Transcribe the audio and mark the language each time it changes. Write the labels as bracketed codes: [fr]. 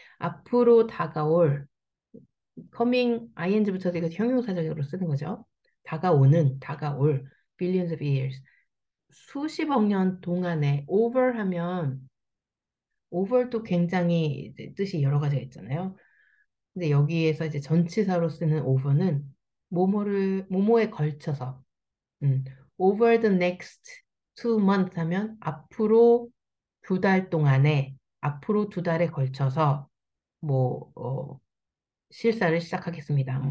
[ko] 앞으로 다가올, coming, ing부터 이거 형용사적으로 쓰는 거죠. 다가올, billions of years. 수십억 년 동안에 over 하면, over도 굉장히 이제 뜻이 여러 가지가 있잖아요. 근데 여기에서 이제 전치사로 쓰는 over는 뭐뭐에 걸쳐서, 음, [en] over the next 2 months [ko] 하면 앞으로 두 달에 걸쳐서 뭐 실사를 시작하겠습니다.